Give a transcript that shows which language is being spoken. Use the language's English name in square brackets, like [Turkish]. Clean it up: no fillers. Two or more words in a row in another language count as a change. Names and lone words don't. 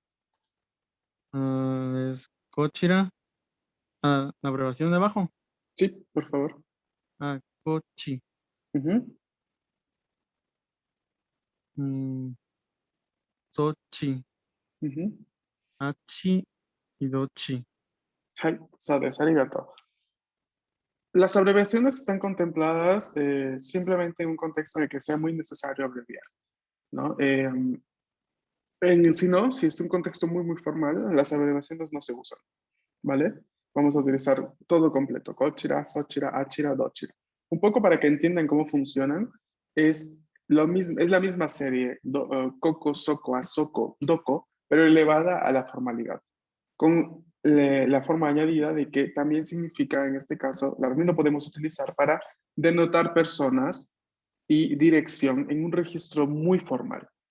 [Spanish] Es Kochira. La abreviación de abajo. Sí, por favor. Kochi. Ujú, Mm, Sochi. ujú. Achi y Dochi. [Japanese] はい、ありがとう. [Spanish] Las abreviaciones están contempladas simplemente en un contexto en el que sea muy necesario abreviar, ¿no? Si no, si es un contexto muy formal, las abreviaciones no se usan, ¿vale? Vamos a utilizar todo completo, [Japanese] こちら、そちら、あちら、どちら. [Spanish] Un poco para que entiendan cómo funcionan, es, lo mismo, es la misma serie, [Japanese] ここ、そこ, あそこ、どこ, [Spanish] pero elevada a la formalidad, con la forma añadida de que también significa, en este caso, también lo podemos utilizar para denotar personas y dirección en un registro muy formal.